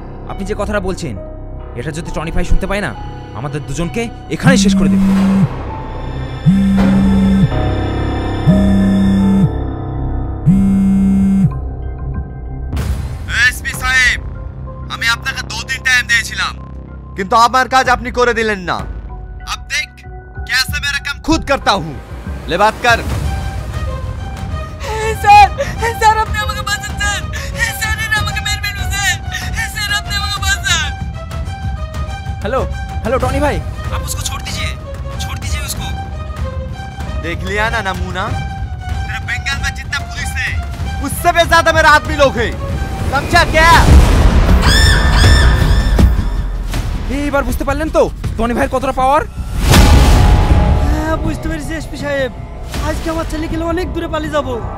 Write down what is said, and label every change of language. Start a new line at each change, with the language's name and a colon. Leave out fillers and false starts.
Bangla: আপনি যে কথাটা বলছেন, এটা যদি টনি ভাই শুনতে পায় না, আমাদের দুজনকে এখানেই শেষ করে দেবে। এসপি সাহেব, আমি আপনাকে 2 দিন টাইম দিয়েছিলাম, কিন্তু আমার কাজ আপনি করে দিলেন না।
Hindi: अब देख कैसे मेरा काम खुद करता हूँ। ले बात कर।
Bangla: স্যার, স্যার আপনি আমাকে বাঁচান স্যার, স্যার এরা আমাকে মেরবেন স্যার, স্যার আপনি আমাকে বাঁচান।
Hindi: हेलो हेलो टॉनी भाई, आप उसको छोड़ दीजिए उसको। देख लिया ना नमूना, तेरे बंगाल में जितना पुलिस है उससे भी ज्यादा मेरा आदमी लोग है, समझा क्या?
Bangla: এইবার বুঝতে পারলেন তো টনি ভাইয়ের কতটা পাওয়ার? হ্যাঁ বুঝতে পেরেছি এসপি সাহেব, আজকে আমার ছেলে গেলে অনেক দূরে পালিয়ে যাবো।